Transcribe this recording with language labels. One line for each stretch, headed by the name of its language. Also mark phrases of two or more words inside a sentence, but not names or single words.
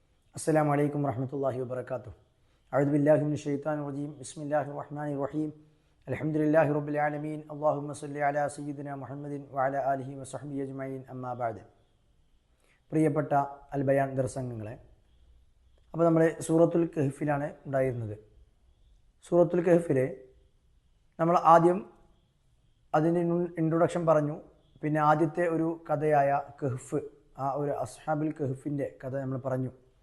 Arabic: السلام عليكم ورحمة الله وبركاته. أعوذ بالله من الشيطان الرجيم. بسم الله الرحمن الرحيم. الحمد لله رب العالمين. اللهم صل على سيدنا محمد وعلى آله وصحبه أجمعين. أما بعد.
Malayalam: പ്രിയപ്പെട്ട അൽ ബയാൻ ദർശനങ്ങളെ, അപ്പോൾ നമ്മൾ സൂറത്തുൽ കഹ്ഫിലാണ് ഉണ്ടായിരുന്നത്. സൂറത്തുൽ കഹ്ഫിലെ നമ്മൾ ആദ്യം അതിൻ്റെ ഇൻട്രൊഡക്ഷൻ പറഞ്ഞു. പിന്നെ ആദ്യത്തെ ഒരു കഥയായ കഹ്ഫ്, ആ ഒരു അസ്ഹാബുൽ കഹ്ഫിൻ്റെ കഥ നമ്മൾ പറഞ്ഞു.